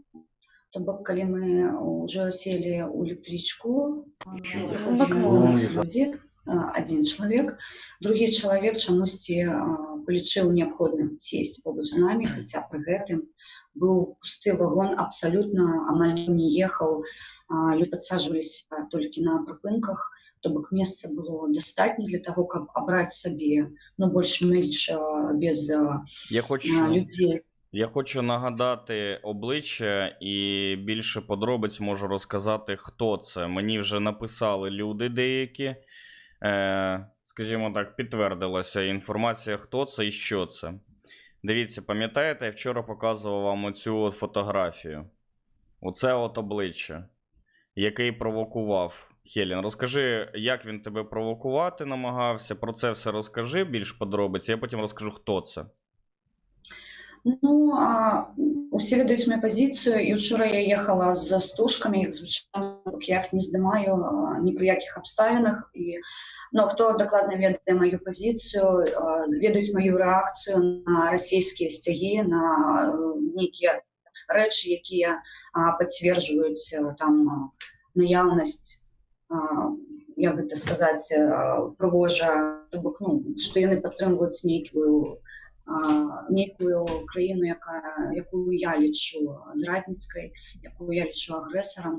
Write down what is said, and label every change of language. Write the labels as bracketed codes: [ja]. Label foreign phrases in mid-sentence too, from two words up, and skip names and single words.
[be] То бок, калі мы ўжо селі ў электрычку, выходзілі нас людзі, один чалавек, другі чалавек чамусьці полічыў неабходным сесть побач з намі, хаця пры гэтым быў пусты вагон, абсалютна амаль не ехаў, людзі падсаджваліся толькі на прыпынках, то бок месца было дастатне для таго, каб абраць сабе, больш-менш без людзей. [uk] Я хочу нагадати обличчя і більше подробиць можу розказати, хто це. Мені вже написали люди деякі. Скажімо так, підтвердилася інформація, хто це і що це. Дивіться, пам'ятаєте, я вчора показував вам оцю фотографію. Оце обличчя, який провокував Хелен. Розкажи, як він тебе провокувати намагався, про це все розкажи, більш подробиць, я потім розкажу, хто це. [be] Усе ведаюць мою пазіцыю, і ўчора я ехала з стужкамі, іх звычайна я іх не здымаю ні пры якіх абставінах. Хто дакладна ведае маю пазіцыю, ведаюць маю рэакцыю на расійскія сцягі, на нейкія рэчы, якія пацверджваюць там наяўнасць, як гэта сказаць, прыгожа, то бок, што яны падтрымліваюць нейкую краіну, якую я лічу зрадніцкай, якую я лічу агрэсарам.